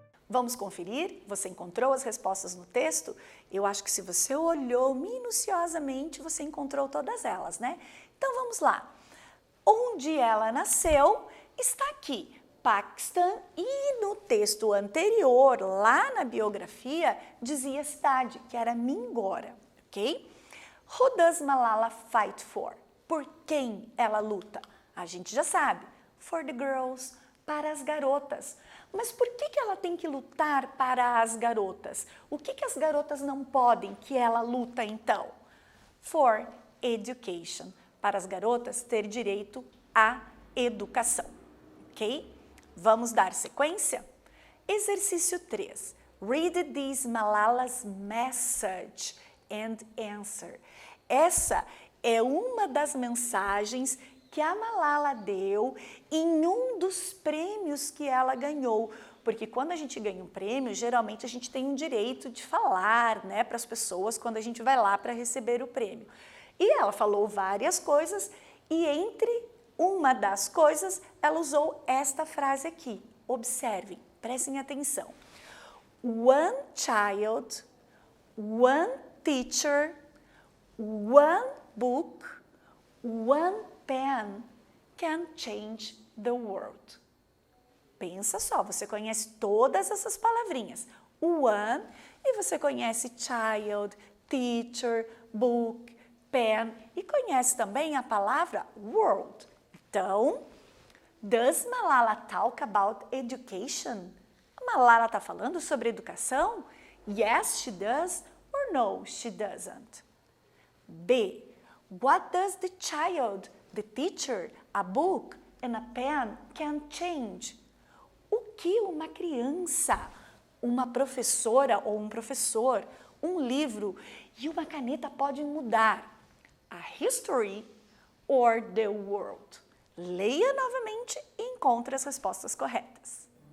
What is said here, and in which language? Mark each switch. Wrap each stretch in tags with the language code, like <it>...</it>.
<pt>Vamos conferir? Você encontrou as respostas no texto? Eu acho que se você olhou minuciosamente, você encontrou todas elas, né? Então vamos lá. Onde ela nasceu está aqui, Paquistão, e no texto anterior, lá na biografia, dizia a cidade, que era Mingora, ok?</pt> <en>Who does Malala fight for?</en> <pt>Por quem ela luta? A gente já sabe,</pt> <en>for the girls,</en> <pt>para as garotas. Mas por que ela tem que lutar para as garotas? O que as garotas não podem que ela luta então?</pt> <en>For education,</en> <pt>para as garotas ter direito à educação, ok? Vamos dar sequência? Exercício 3.</pt> <en>Read this Malala's message and answer.</en> <pt>Essa é uma das mensagens que a Malala deu em um dos prêmios que ela ganhou. Porque quando a gente ganha um prêmio, geralmente a gente tem um direito de falar, né, para as pessoas quando a gente vai lá para receber o prêmio. E ela falou várias coisas e entre uma das coisas ela usou esta frase aqui. Observem, prestem atenção.</pt> <en>One child, one teacher, one book, one pen can change the world.</en> <pt>Pensa só, você conhece todas essas palavrinhas. One, e você conhece child, teacher, book, pen, e conhece também a palavra world. Então,</pt> <en>Does Malala talk about education?</en> <pt>A Malala está falando sobre educação?</pt> <en>Yes, she does, or no, she doesn't. B. What does the child, the teacher, a book and a pen can change?</en> <pt>O que uma criança, uma professora ou um professor, um livro e uma caneta podem mudar?</pt> <en>A history or the world?</en> <pt>Leia novamente e encontre as respostas corretas.</pt>